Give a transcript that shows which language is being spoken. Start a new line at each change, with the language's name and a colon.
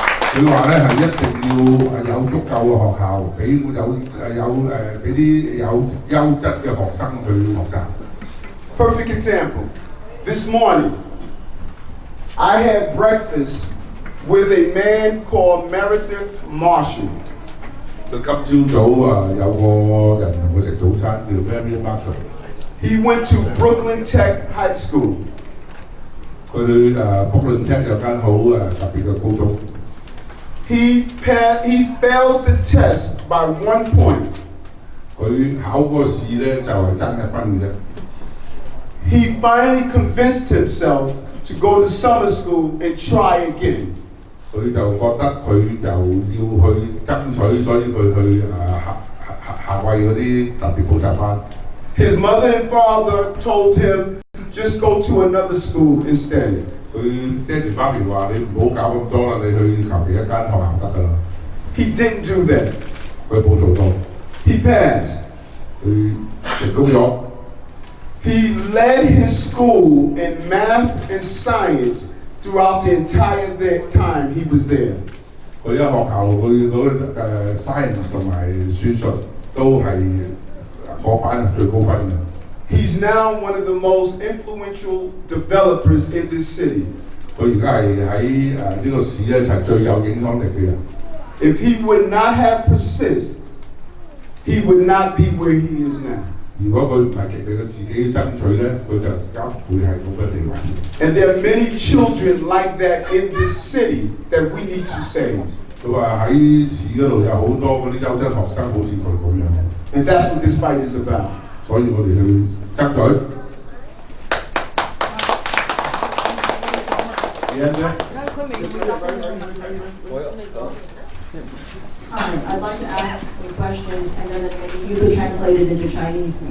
Cantonese: 佢話咧係一定要有足夠嘅學校，俾俾啲有優質嘅學生去學習。
English: Perfect example. This morning, I had breakfast with a man called Meredith Marshall.
Cantonese: 佢今朝早有個人同佢食早餐，叫 Mary Marshall。
English: He went to Brooklyn Tech High School.
Cantonese: 佢去Brooklyn Tech 有間好特別嘅高中。
English: He failed the test by 1 point.
Cantonese: 佢考嗰個試咧就係爭1分嘅啫。
English: He finally convinced himself to go to summer school and try again.
Cantonese: 佢就覺得佢就要去爭取，所以佢去夏威嗰啲特別補習班。
English: His mother and father told him, just go to another school instead.
Cantonese: 佢爹哋媽咪話：你唔好搞咁多啦，你去求其一間學校得㗎啦。
English: He didn't do that.
Cantonese: 佢冇做到。
English: He passed.
Cantonese: 佢成功咗。
English: He led his school in math and science throughout the entire time he was there.
Cantonese: 佢喺學校佢嗰science 同埋算術都係嗰班係最高分嘅。
English: He's now one of the most influential developers in this city.
Cantonese: 佢而家係喺呢個市咧就係最有影響力嘅人。
English: If he would not have persisted, he would not be where he is now.
Cantonese: 如果佢唔係極力嘅自己爭取咧，佢就而家唔會係咁嘅地位。
English: And there are many children like that in this city that we need to save.
Cantonese: 佢話喺市嗰度有好多嗰啲優質學生，好似佢咁樣。
English: And that's what this fight is about.
Cantonese: 所以我哋去爭取。
English: I'd like to ask some questions, and then maybe you could translate it into Chinese.